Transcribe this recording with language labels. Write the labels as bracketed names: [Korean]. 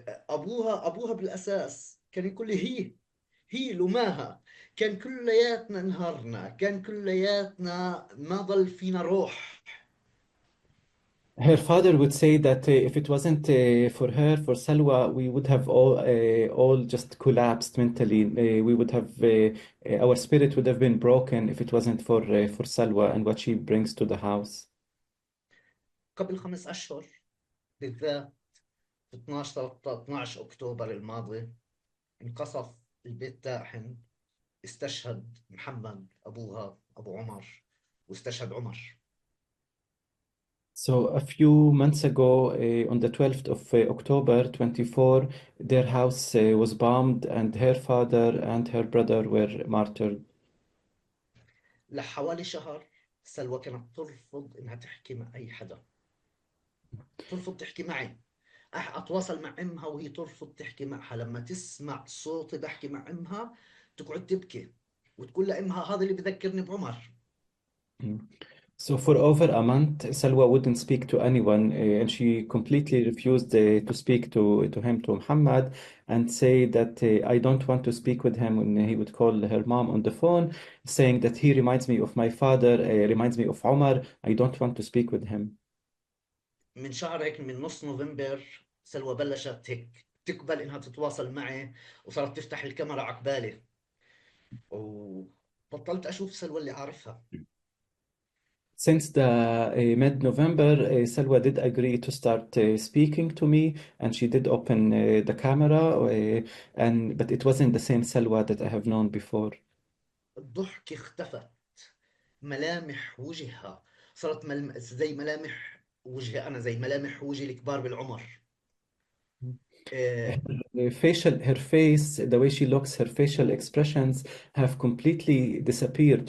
[Arabic] أبوها بالأساس كان يقول لي هي لماها، كان كلياتنا انهارنا، كان كلياتنا ما ضل فينا روح. [English] Her father would say that if it wasn't for her, for Salwa, we would have all just collapsed mentally. We would have our spirit would have been broken if it wasn't for Salwa and what she brings to the house. [Arabic] قبل 5 أشهر بالذات في 12 أكتوبر الماضي انقصف البيت تاحن. استشهد محمد أبوها أبو عمر، واستشهد عمر. [English] So a few months ago, on the 12th of October 24, their house was bombed and her father and her brother were martyred. [Arabic] لحوالي شهر سلوى كانت ترفض إنها تحكي مع أي حدا، ترفض تحكي معي. أتواصل مع أمها وهي ترفض تحكي معها. لما تسمع صوتي بحكي مع أمها تقعد تبكي وتقول لأمها هذا اللي بذكرني بعمر. Mm. [English] So for over a month, Salwa wouldn't speak to anyone, and she completely refused to speak to him, to Muhammad, and say that I don't want to speak with him. When he would call her mom on the phone, saying that he reminds me of my father, reminds me of Omar. I don't want to speak with him. [Arabic] من شهر هيك، من نص نوفمبر، سلوى بلشت هيك تقبل إنها تتواصل معي، وصارت تفتح الكاميرا عقبالي، وبطلت أشوف سلوى اللي عارفها. [English] Since the mid-November, Salwa did agree to start speaking to me, and she did open the camera, but it wasn't the same Salwa that I have known before. [Arabic] الضحك اختفت، ملامح وجهها صارت زي ملامح وجهي أنا، زي ملامح وجهي الكبار بالعمر. آه، [English] Her face, the way she looks, her facial expressions have completely disappeared.